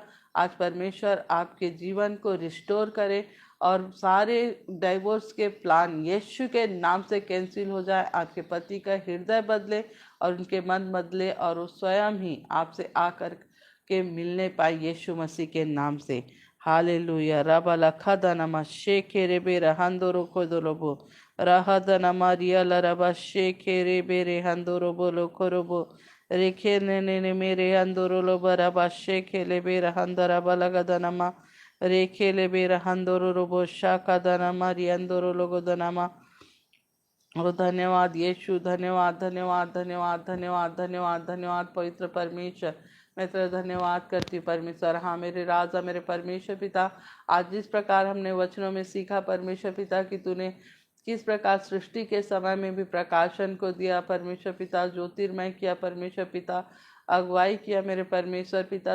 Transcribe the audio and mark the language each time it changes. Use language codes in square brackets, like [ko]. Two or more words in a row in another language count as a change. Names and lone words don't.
[hi] आज परमेश्वर आपके जीवन को रिस्टोर करे, और सारे डाइवोर्स के प्लान यीशु के नाम से कैंसिल हो जाए। आपके पति का हृदय बदले और उनके मन बदले, और वो स्वयं ही आपसे आकर के मिलने पाए यीशु मसीह के नाम से। हालेलुया। रबा लखा दनमा शेखे रे बेरा हंदोरो खोदोलोबो रहा दनमा रियल रबा शेखे रे बेरे हंदोरो बोलो खोरोबो रेखे ने मेरे अंदोरो बरा बाशे खेले बेरा हंदरा बलगदनमा रेखे ले बेरा हंदोरो रोबोशा कदनमा रियंदोरो लोगोदनमा। ओ धन्यवाद यीशु, धन्यवाद धन्यवाद धन्यवाद धन्यवाद धन्यवाद धन्यवाद पवित्र परमेश्वर। मैं तेरा धन्यवाद करती हूँ परमेश्वर। हाँ मेरे राजा, मेरे परमेश्वर पिता, आज जिस प्रकार हमने वचनों में सीखा परमेश्वर पिता कि तूने किस प्रकार सृष्टि के समय में भी प्रकाशन को दिया परमेश्वर पिता, ज्योतिर्मय किया परमेश्वर पिता, अगुवाई किया मेरे परमेश्वर पिता।